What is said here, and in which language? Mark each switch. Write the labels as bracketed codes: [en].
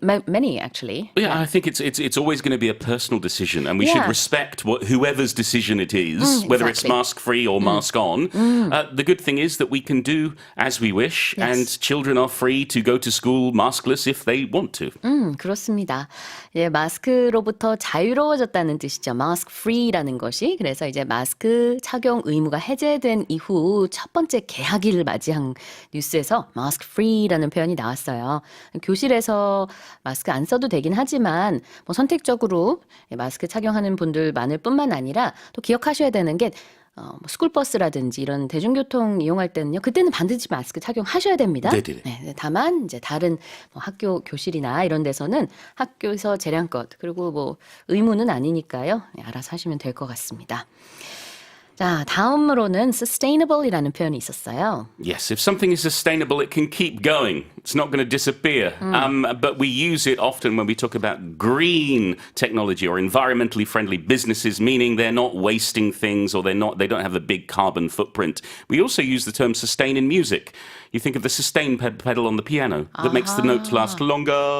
[en] many actually. I think it's always going to be a personal decision, and we should respect whoever's decision it is, whether it's mask free or mask on. The good thing is that we can do as we wish, and children are free to go to school maskless if they want to. [ko] 그렇습니다. 예, 마스크로부터 자유로워졌다는 뜻이죠. mask free라는 것이. 그래서 이제 마스크 착용 의무가 해제된 이후 첫 번째 개학일을 맞이한 뉴스에서 mask free라는 표현이 나왔어요. 교실에서 마스크 안 써도 되긴 하지만 뭐 선택적으로 마스크 착용하는 분들 많을 뿐만 아니라 또 기억하셔야 되는 게 스쿨버스라든지 이런 대중교통 이용할 때는요. 그때는 반드시 마스크 착용하셔야 됩니다. 네, 다만 이제 다른 뭐 학교 교실이나 이런 데서는 학교에서 재량껏 그리고 뭐 의무는 아니니까요. 네, 알아서 하시면 될 것 같습니다. 자, 다음으로는 sustainable이라는 표현이 있었어요. [en] Yes, if something is sustainable, it can keep going. It's not going to disappear. But we use it often when we talk about green technology or environmentally friendly businesses, meaning they're not wasting things or they don't have a big carbon footprint. We also use the term sustain in music. You think of the sustain pedal on the piano that makes the note last longer.